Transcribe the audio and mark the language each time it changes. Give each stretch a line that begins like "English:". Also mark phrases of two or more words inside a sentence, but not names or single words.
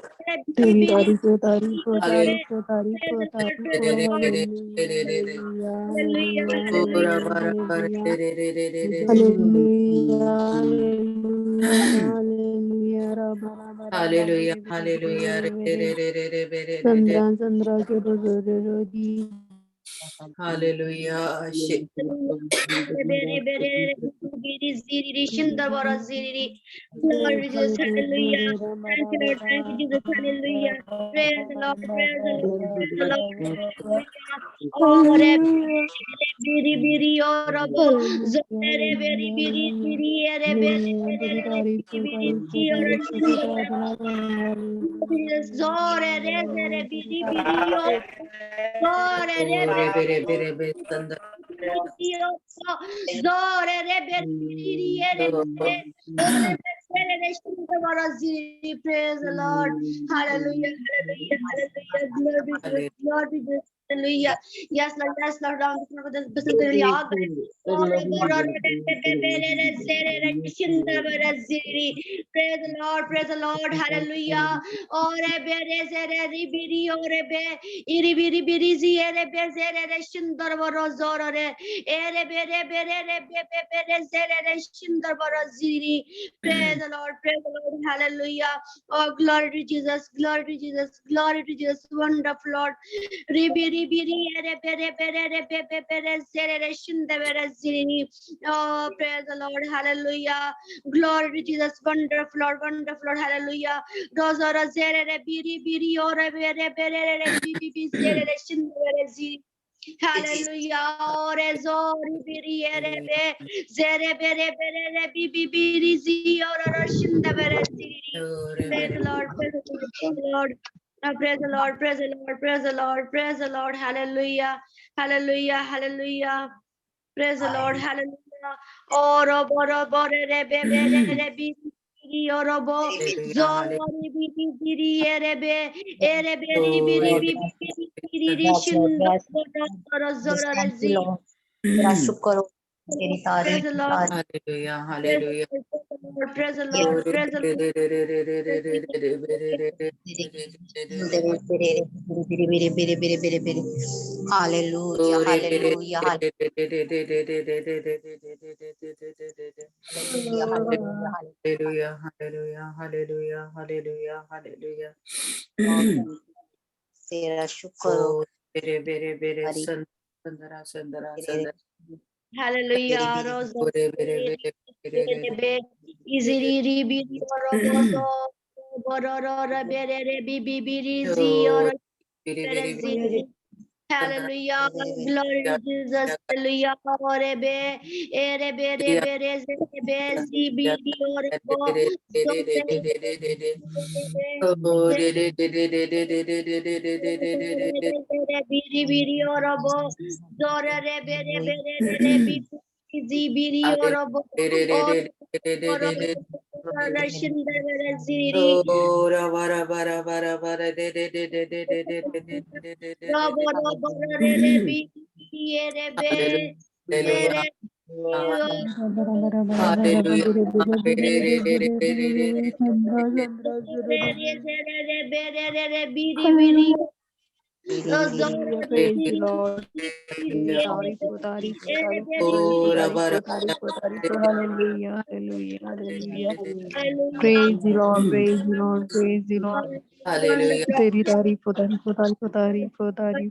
Hindi: तेरी तारीफ हो तारीफ हो
English: Hallelujah.
Hindi: तारीफ हो तारीफ हो तारीफ Re, हो re, re, re, re, हालेलुया re, re, re. हालेलुया
English: Hallelujah,
Hindi: हालेलुया Oh, ra,
English: hallelujah.
Hindi: हालेलुया ra, ra, re, हालेलुया re, re, re, re, re, re. हालेलुया हालेलुया हालेलुया रब रब रब
English: Hallelujah.
Hindi: मेरे मेरे
English: Hallelujah.
Hindi: मेरे Re, मेरे re, re, re, re, re, re, re, re. चंद्रा चंद्रा के रो रो रो रो दी
English: Hallelujah. Shit. biri ziri shindar vara ziri. Glory to Jesus, hallelujah. Thank you, Lord, thank you, Jesus, hallelujah. Praise the Lord, praise the Lord, praise the Lord, hallelujah. Oh, re biri biri or abo zore biri biri biri re biri biri biri or shindar zore re zere biri biri or zore re biri zore re biri praise the Lord. Hallelujah, hallelujah, hallelujah. Glory be to Jesus, glory be to Jesus. Hallelujah. Yes, Lord, down the business to the yard. Praise the Lord, praise the Lord, hallelujah. Ore bere zere ribiri ore be iri biri biri ziere be zere re shindar varo zorore ere bere bere re be bere zere re shindar varo ziri. Praise the Lord, hallelujah. Oh, glory to Jesus, glory to Jesus, glory to Jesus, wonderful Lord. Ribi ribi ri ere bere bere re be bere zere re shindar varo ziri. Oh, praise the Lord, hallelujah. Glory to Jesus, wonderful Lord, hallelujah. Rozora zere re biri biri ore bere bere re bibi bi zere re shindere re zi. Hallelujah. Ore zori biri ere be zere bere bere re bibi biri zi ore re shindere re zi. Praise the Lord, praise the Lord, praise the Lord. Praise the Lord, praise the Lord, praise the Lord, praise the Lord. Hallelujah, hallelujah, hallelujah. Praise the Lord, hallelujah. Oro boro bore re be bere re bi oro bo zori bi bi biri ere be ere beri biri bi biri ri shindo oro zoro re zi.
Hindi: तेरा शुक्र हो तेरी
English: Praise
Hindi: तारीफ
English: the Lord, Hallelujah, praise the hallelujah. Lord, praise the Lord, praise the Lord, praise
Hindi: हालेलुया हालेलुया हालेलुया हालेलुया
English: Hallelujah, hallelujah, hallelujah, hallelujah, hallelujah.
Hindi: तेरा शुक्र हो Oh, bere, तारीफ sandara, sandara, तेरे sandara.
English: hallelujah. Rose Bere. be iziri ri biri oro bozo bororo re bere re bi bi biri zi oro bere zi. Hallelujah, glory to Jesus, hallelujah, ore be, ere be, re be, re ze be, zi bi di ore bo, so re be, re bi di ore bo, so re be, re bi zi bi di ore bo, ore ore shindere ziri. Robo robo re re bi ere be ere re be re biri biri Hallelujah. Praise the Lord.
Hindi: तारीफ, तारीफ, तारीफ, तारीफ, तारीफ, तारीफ, तारीफ.
English: Hallelujah. Hallelujah. Hallelujah. Praise the Lord. Praise the Lord. Praise the Lord. Hallelujah.
Hindi: तेरी तारीफ, तारीफ, तारीफ, तारीफ, तारीफ.